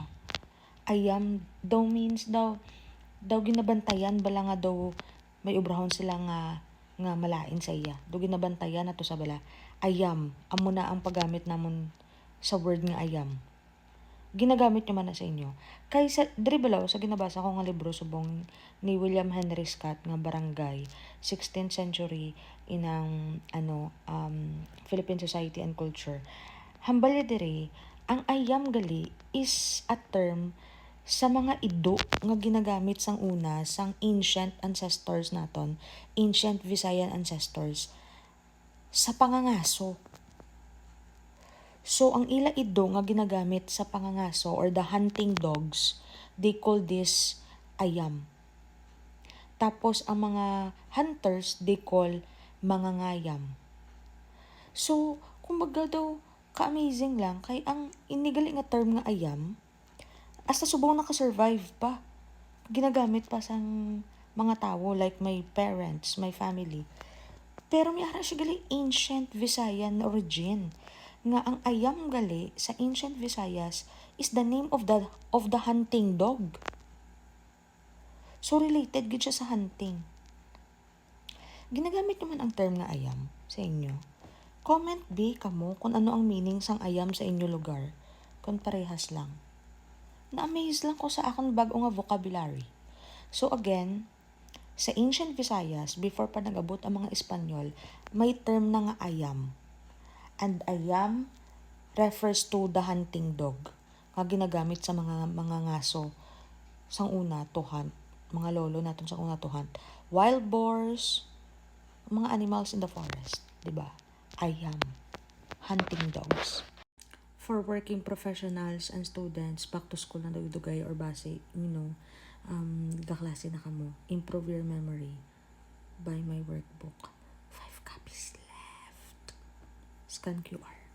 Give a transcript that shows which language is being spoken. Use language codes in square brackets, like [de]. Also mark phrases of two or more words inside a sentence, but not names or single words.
[hil] Ayam daw means daw ginabantayan bala nga daw may ubrahon sila nga malain sa iya. Do ginabantayan nato sa bala. Ayam, amo na ang paggamit namon sa word nga ayam. Ginagamit nyo man na sa inyo. Kay sa diri balaw sa ginabasa ko nga libro subong ni William Henry Scott nga Barangay, 16th century inang Philippine Society and Culture. Hambalya diri, ang ayam gali [en] is a term [hil] sa mga ido nga ginagamit sang una sang [en] ancient ancestors [hil] naton, [en] ancient Visayan ancestors [hil] sa pangangaso. So, ang ila ido nga ginagamit sa pangangaso [en] or the hunting dogs, they call this [hil] ayam. Tapos, ang mga hunters, [en] they call [hil] mangangayam. So, kumbaga daw, ka-amazing lang, kay ang inigali nga term nga ayam, hasta subong nakasurvive pa. Ginagamit pa sa mga tao, [en] like my parents, my family. [hil] Pero may ara siya gali ancient Visayan origin. Nga ang ayam gali sa ancient Visayas [en] is the name of the hunting dog. [hil] So related gid siya sa hunting. Ginagamit naman ang term na ayam sa inyo. Comment B kamo kung ano ang meaning sang ayam sa inyo lugar. Kung parehas lang. Na-amaze lang ko sa akong bago nga vocabulary. So again, sa ancient Visayas, before pa nag-abot ang mga Espanyol, may term na nga ayam. [en] And ayam refers to the hunting dog. [hil] Nga ginagamit sa mga ngaso sang una [en] to hunt. [hil] Mga lolo natin sa una [en] to hunt. Wild boars, mga animals in the forest. [hil] Diba? Ayam. [en] Hunting dogs. For working professionals and students, back to school [hil] na dugay or base, gaklase na kamo. [en] Improve your memory by my workbook. 5 copies left. Scan QR.